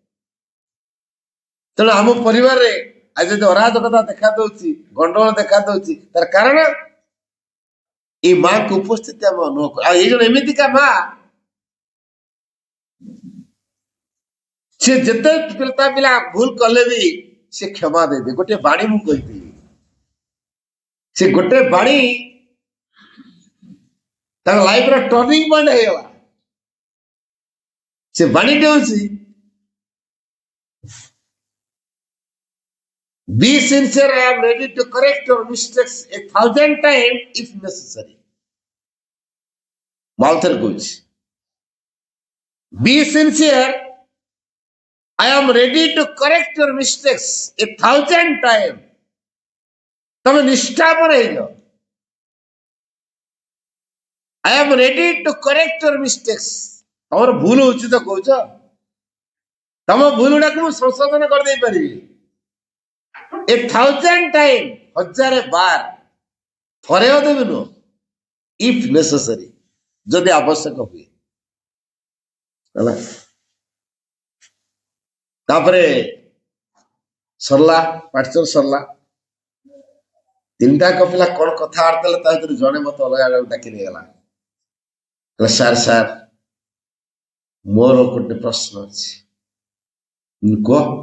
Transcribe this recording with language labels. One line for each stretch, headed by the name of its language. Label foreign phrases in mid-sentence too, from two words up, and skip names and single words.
Odia: ତେଣୁ ଆମ ପରିବାରରେ ଆଜି ଯଦି ଅରାଜକତା ଦେଖା ଦଉଛି ଗଣ୍ଡଗୋଳ ଦେଖା ଦଉଛି ତାର କାରଣ ଏଇ ମାଙ୍କୁ ଉପସ୍ଥିତି ଆମେ ଅନୁଭବ କରୁ ଆଉ ଏଇ ଜଣ ଏମିତିକା ମା ସେ ଯେତେ ତା ପିଲା ଭୁଲ କଲେ ବି ସେ କ୍ଷମା ଦେଇଦିଏ ଗୋଟେ ବାଣୀ ମୁଁ କହିଥିଲି ସେ ଗୋଟେ ବାଣୀ ତାଙ୍କ ଲାଇଫର ଟର୍ଣ୍ଣିଂ ପଏଣ୍ଟ ହେଇଗଲା ସେ ବାଣୀଟି ହଉଛି
English: be sincere I am ready to correct your mistakes 1,000 times if necessary
Odia: ମାଉଥରେ କହୁଛି
English: be sincere I am ready to correct your mistakes 1,000 times
Odia: ତମେ ନିଷ୍ଠାପର ହେଇଯାଅ
English: I am ready to correct your mistakes
Odia: ତମର ଭୁଲ ହଉଛି ତ କହୁଛ ତମ ଭୁଲ ଗୁଡାକୁ ମୁଁ ସଂଶୋଧନ କରିଦେଇ ପାରିବି 1,000 times 1000 ବାର ଥରେ ଦେବି ନୁହଁ
English: if necessary
Odia: ଯଦି ଆବଶ୍ୟକ ହୁଏ ହେଲା ତାପରେ ସରିଲା ପାଠଚର ସରିଲା 3ଟା ପିଲା କଣ କଥାବାର୍ତ୍ତା ହେଲେ ତା ଭିତରେ ଜଣେ ମତେ ଅଲଗା ଆଡକୁ ଡାକି ନେଇଗଲା ସାର୍ ମୋର ଗୋଟେ ପ୍ରଶ୍ନ ଅଛି କୁହ